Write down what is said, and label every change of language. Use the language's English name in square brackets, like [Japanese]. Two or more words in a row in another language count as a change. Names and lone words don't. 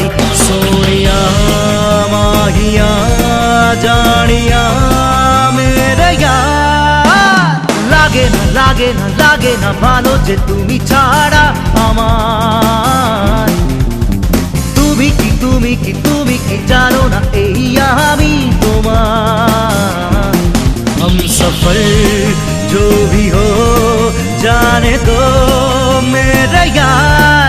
[Hindi] सोनिया माहिया जानिया मेरे यार। [Bangla] লাগে না লাগে না লাগে না ভালো যে তুমি ছাড়া আমার। তুমি কি জানো না এই আমি তোমার। [Hindi] हम सफर जो भी हो जाने दो मेरा यार।